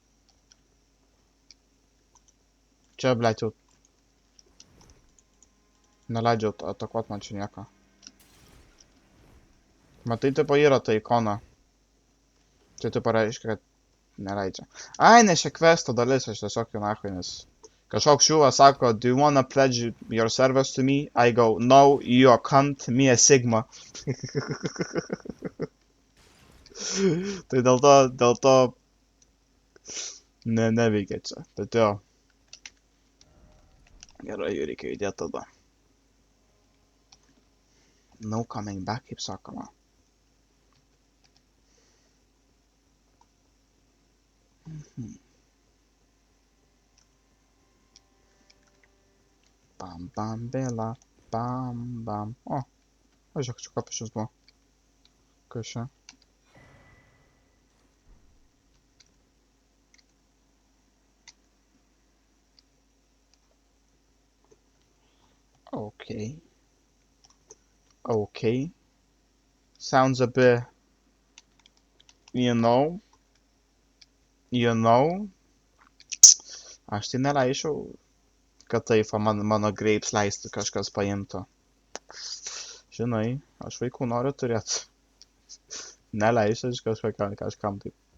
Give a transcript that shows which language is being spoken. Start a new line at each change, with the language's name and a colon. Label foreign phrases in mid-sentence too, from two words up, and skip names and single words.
Lithuanian: Čia, blėt, jau neleidžiu atakuot man čia nieko. Matai, tipo yra ta ikona. Čia tipo reiškia, kad neleidžia. Ai, ne šia kvesto dalis, aš tiesiog jau nachai, nes kažkoks šiūvas sako,
English: do you wanna pledge your service to me? I go, no, you a cunt, me a sigma.
Lithuanian: Tai dėl to neveikia čia. Bet jo. Gerai, reikia judėti tada.
English: No coming back,
Lithuanian: kaip sakoma. Bam, bam, bėla, bam, bam. O, žiūrėk, čia kapišius buvo. Kas čia?
English: Okay. Okay. Sounds a bit, you know.
Lithuanian: Aš tai neleisčiau, kad taip mano grapes leistų kažkas paimtų. Žinai, aš vaikų noriu turėti. Neleisiu kažkam taip.